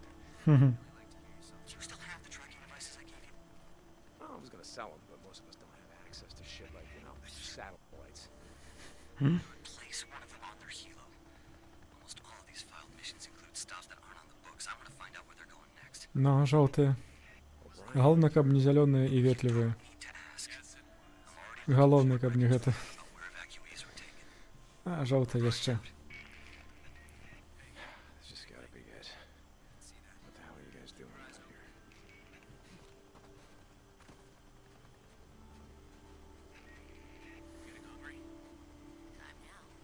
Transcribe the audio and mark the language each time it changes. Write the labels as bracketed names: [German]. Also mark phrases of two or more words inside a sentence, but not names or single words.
[English] Do you still have the tracking devices I gave you? Well, I was gonna sell them, but most of us don't have access to shit like, you know, satellites. Place one of them on their helo. Almost all of these filed missions include stuff that aren't on the books. I want to find out where they're going next. [Belarusian] ну, жоўтыя. Галоўнае, каб не зялёныя і ветлівыя. Галоўнае, каб не гэта. А, жоўтыя яшчэ. [English] This just gotta be it. What the hell are you guys doing out here? Getting hungry? Time now.